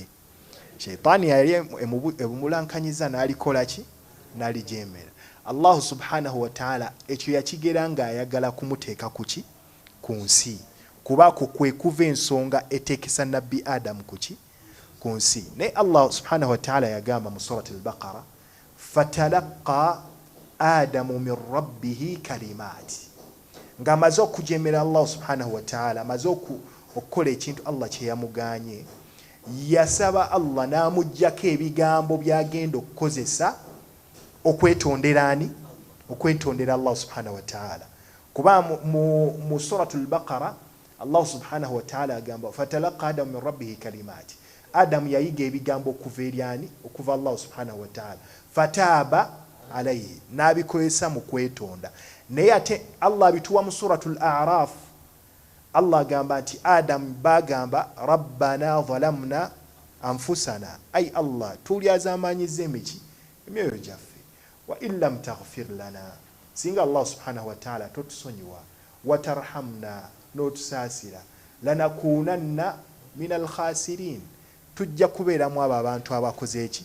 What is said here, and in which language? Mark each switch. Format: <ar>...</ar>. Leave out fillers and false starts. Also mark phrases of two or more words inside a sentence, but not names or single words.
<lg>Shaytaani yali emumulankanyiza n'alikola ki? N'alijeemera.</lg> <ar>الله سبحانه وتعالى</ar> <lg>ekyo yakigera ng'ayagala kumuteeka ku ki? Ku nsi. Kuba kwe kuva ensonga eteekesa Nabbi Adam ku ki? Ku nsi. Naye</lg> <ar>الله سبحانه وتعالى</ar> <lg>yagamba mu surati al-Baqara</lg> <ar>فتلقى آدم من ربه كلمات.</ar> <lg>Ng'amaze okujeemera</lg> <ar>الله سبحانه وتعالى,</ar> <lg>amaze okukola ekintu Allah kye yamuganye, yasaba Allah n'amuggyako ebigambo by'agenda okukozesa okwetondera ani? Okwetondera</lg> <ar>الله سبحانه وتعالى.</ar> <lg>Kuba mu suratul Baqara</lg> <ar>الله سبحانه وتعالى</ar> <lg>agamba</lg> <ar>فتلقى آدم من ربه كلمات.</ar> <lg>Adamu yayiga ebigambo okuva eri ani? Okuva</lg> <ar>الله سبحانه وتعالى. فتاب عليه,</ar> <lg>n'abikozesa mu kwetonda. Naye ate Allah bituwa mu suratul A'raf. Allah agamba nti Adamu bagamba</lg> <ar>ربنا ظلمنا أنفسنا,</ar> <lg>ay Allah tulyazamanyiza emyoyo gyaffe,</lg> <ar>وإن لم تغفر لنا,</ar> <lg>singa</lg> <ar>الله سبحانه وتعالى</ar> <lg>totusonyiwa, watarhamna n'otusaasira,</lg> <ar>لنكونن من الخاسرين,</ar> <lg>tujja kubeeramu abo abantu abakoze eki?</lg>